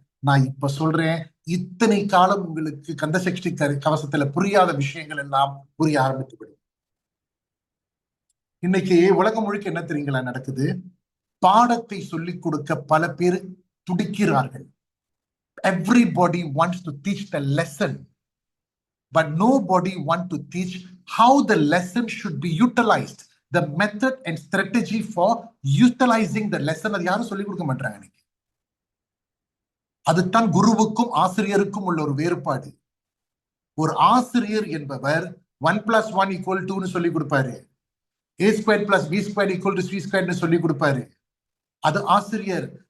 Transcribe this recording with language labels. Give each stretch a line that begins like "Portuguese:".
Tamil: நான் இப்ப சொல்றேன், இத்தனை காலம் உங்களுக்கு கந்த சஷ்டி கவசத்துல புரியாத விஷயங்கள் எல்லாம் புரிய ஆரம்பித்து விடும். இன்னைக்கு உலகம் முழுக்க என்ன தெரியுங்களா நடக்குது? பாடத்தை சொல்லிக் கொடுக்க பல பேர் துடிக்கிறார்கள்.
English: Everybody wants to teach the lesson, but nobody wants to teach how the lesson should be utilized, the method and strategy for utilizing the lesson.
Tamil: அது யாரும் சொல்லிக் கொடுக்க மாட்டாங்க இன்னைக்கு. அதுதான் குருவுக்கும் ஆசிரியருக்கும் உள்ள ஒரு வேறுபாடு. ஒரு ஆசிரியர் என்பவர் 1+1 = 2 சொல்லிக் கொடுப்பாரு, a² + b² = c² சொல்லி கொடுப்பாரு. அது ஆசிரியர்.